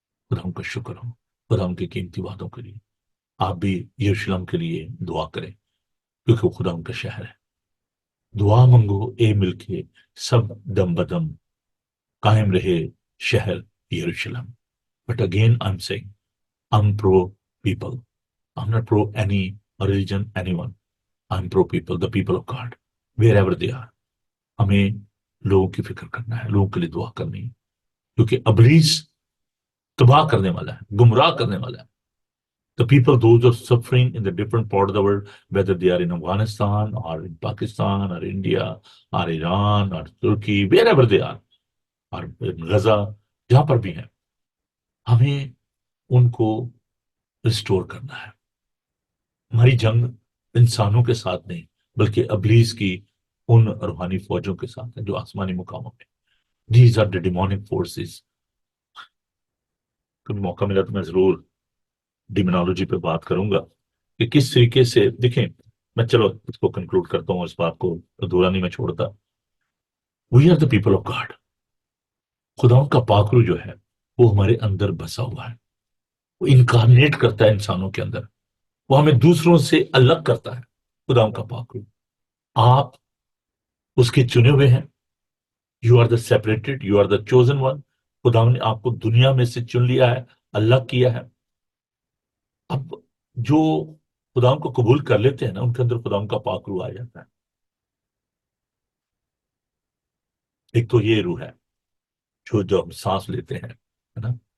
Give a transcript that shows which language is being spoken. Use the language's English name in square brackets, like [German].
[Urdu] خدا ان کا شکر ہو خدا ان کی قیمتی باتوں کے لیے. آپ بھی یروشلم کے لیے دعا کریں کیونکہ وہ خدا ان کا شہر ہے. دعا منگو اے مل کے سب دم بدم، قائم رہے شہر یروشلم. [English] But again I am seeing I'm pro people. I'm not pro any religion, anyone. I'm pro people, the people of God, wherever they are. [Urdu] ہمیں لوگوں کی فکر کرنا ہے، لوگوں کے لیے دعا کرنی ہے، کیونکہ ابلیس تباہ کرنے والا ہے، گمراہ کرنے والا ہے. [English] The people, those who are suffering in the different part of the world, whether they are in Afghanistan or in Pakistan or India or Iran or Turkey, wherever they are, or in Gaza، [Urdu] جہاں پر بھی ہیں، ہمیں ان کو restore کرنا ہے. ہماری جنگ انسانوں کے ساتھ نہیں بلکہ ابلیس کی ان روحانی فوجوں کے ساتھ ہے جو آسمانی مقاموں میں. [English] These are the demonic forces. [Urdu] کبھی موقع ملا تو میں ضرور ڈیمونالوجی پہ بات کروں گا کہ کس طریقے سے. دیکھیں میں چلو اس کو کنکلوڈ کرتا ہوں، اس بات کو ادھورا نہیں میں چھوڑتا. [English] We are the people of God. [Urdu] خداؤں کا پاکرو جو ہے وہ ہمارے اندر بسا ہوا ہے، وہ انکارنیٹ کرتا ہے انسانوں کے اندر، وہ ہمیں دوسروں سے الگ کرتا ہے. خداؤں کا پاکرو، آپ اس کے چنے ہوئے ہیں. [English] You are the separated, you are the chosen one. [Urdu] خدا نے آپ کو دنیا میں سے چن لیا ہے، الگ کیا ہے. اب جو خدا کو قبول کر لیتے ہیں نا، ان کے اندر خدا کا پاک روح آ جاتا ہے. ایک تو یہ روح ہے جو ہم سانس لیتے ہیں، ہے نا.